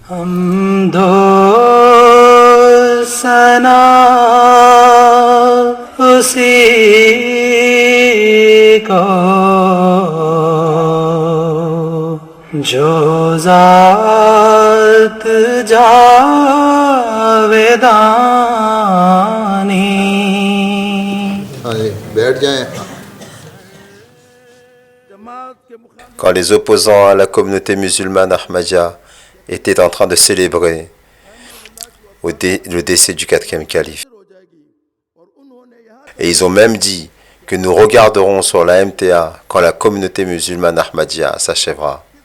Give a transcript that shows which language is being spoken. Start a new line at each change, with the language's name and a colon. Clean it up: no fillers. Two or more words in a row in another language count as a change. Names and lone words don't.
Urdu: حمد و ثنا اسی کو جو ذات جاودانی بیٹھ جائیں
French: Quand les opposants à la communauté musulmane Ahmadiyya étaient en train de célébrer le décès du quatrième calife. Et ils ont même dit que nous regarderons sur la MTA quand la communauté musulmane Ahmadiyya s'achèvera.